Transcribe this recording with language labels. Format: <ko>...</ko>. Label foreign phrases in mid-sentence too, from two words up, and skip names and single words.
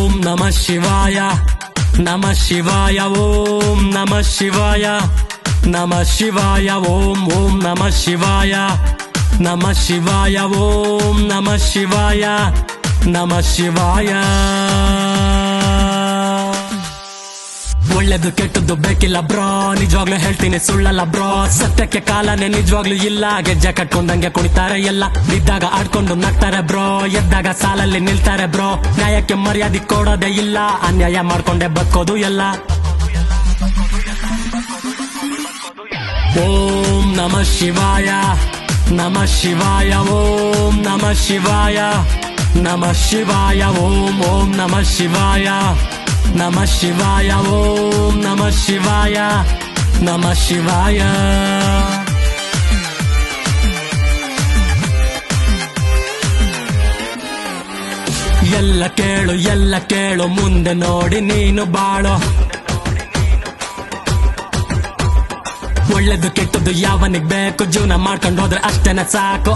<sa>ನಮಃ ಶಿವಾಯ ನಮಃ ಶಿವಾಯ ಓಂ ನಮಃ ಶಿವಾಯ ನಮಃ ಶಿವಾಯ ಓಂ ಓಂ ನಮಃ ಶಿವಾಯ ನಮಃ ಶಿವಾಯ ಓಂ ನಮಃ ಶಿವಾಯ ನಮಃ ಶಿವಾಯ.</sa> <kn>ಒಳ್ಳೆದು ಕೆಟ್ಟದ್ದು ಬೇಕಿಲ್ಲ ಬ್ರೋ, ನಿಜವಾಗ್ಲೂ ಹೇಳ್ತೀನಿ ಸುಳ್ಳಲ್ಲ ಬ್ರೋ. ಸತ್ಯಕ್ಕೆ ಕಾಲನೇ ನಿಜವಾಗ್ಲೂ ಇಲ್ಲ, ಗೆಜ್ಜೆ ಕಟ್ಕೊಂಡಂಗೆ ಕುಣಿತಾರೆ ಎಲ್ಲ. ಬಿದ್ದಾಗ ಆಡ್ಕೊಂಡು ನಗ್ತಾರೆ ಬ್ರೋ, ಎದ್ದಾಗ ಸಾಲಲ್ಲಿ ನಿಲ್ತಾರೆ ಬ್ರೋ. ನ್ಯಾಯಕ್ಕೆ ಮರ್ಯಾದೆ ಕೊಡೋದೇ ಇಲ್ಲ, ಅನ್ಯಾಯ ಮಾಡ್ಕೊಂಡೆ ಬದುಕೋದು ಎಲ್ಲ.</kn> <sa>ಓಂ ನಮಃ ಶಿವಾಯ ನಮಃ ಶಿವಾಯ ಓಂ ನಮಃ ಶಿವಾಯ ನಮಃ ಶಿವಾಯ ಓಂ ಓಂ ನಮಃ ಶಿವಾಯ ನಮಃ ಶಿವಾಯ ಓಂ ನಮಃ ಶಿವಾಯ ನಮಃ ಶಿವಾಯ.</sa> <kn>ಎಲ್ಲ ಕೇಳು ಮುಂದೆ ನೋಡಿ ನೀನು ಬಾಳೋ. ಒಳ್ಳೆದು ಕೆಟ್ಟದ್ದು ಯಾವನಿಗ್ ಬೇಕು, ಜೀವನ ಮಾಡ್ಕೊಂಡು ಹೋದ್ರೆ ಅಷ್ಟೇನೆ ಸಾಕು.</kn>